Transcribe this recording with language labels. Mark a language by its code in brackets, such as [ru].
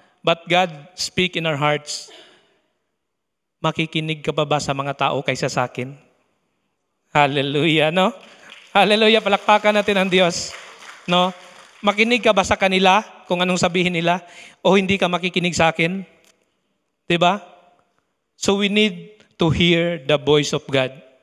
[en] But God speak in our hearts. [tl] Makikinig ka pa ba sa mga tao kaysa sa akin? Hallelujah, no? Hallelujah, palakpakan natin ang Diyos. No? Makinig ka ba sa kanila kung anong sabihin nila o hindi ka makikinig sa akin? Diba? [en] So we need to hear the voice of God.